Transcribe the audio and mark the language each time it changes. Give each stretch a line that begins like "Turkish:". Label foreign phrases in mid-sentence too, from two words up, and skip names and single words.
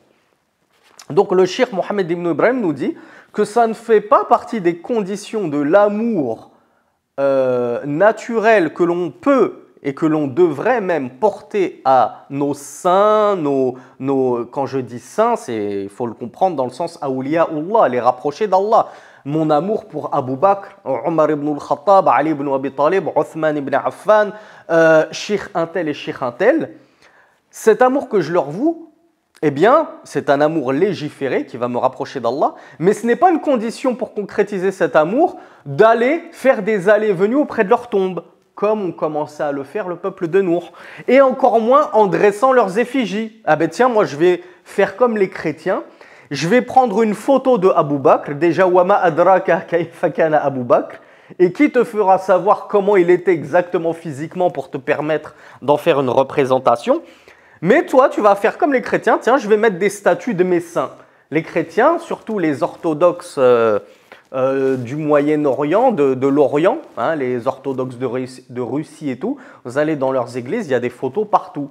French: Donc le shirk Mohammed ibn Ibrahim nous dit que ça ne fait pas partie des conditions de l'amour naturel que l'on peut et que l'on devrait même porter à nos saints, quand je dis saints, il faut le comprendre dans le sens awliyaullah, les rapprochés d'Allah. Mon amour pour Abu Bakr, Omar ibn al-Khattab, Ali ibn Abi Talib, Uthman ibn Affan, Sheikh Intel et Sheikh Intel, cet amour que je leur voue, eh bien, c'est un amour légiféré qui va me rapprocher d'Allah, mais ce n'est pas une condition pour concrétiser cet amour d'aller faire des allées-venues auprès de leur tombe, comme on commençait à le faire le peuple de Nour, et encore moins en dressant leurs effigies. Ah ben tiens, moi je vais faire comme les chrétiens, je vais prendre une photo de Abu Bakr, déjà
Arabic: وما أدراك كيف كان أبو بكر,
French: et qui te fera savoir comment il était exactement physiquement pour te permettre d'en faire une représentation. Mais toi, tu vas faire comme les chrétiens, tiens, je vais mettre des statues de mes saints. Les chrétiens, surtout les orthodoxes du Moyen-Orient, de l'Orient, hein, les orthodoxes de Russie et tout, vous allez dans leurs églises, il y a des photos partout.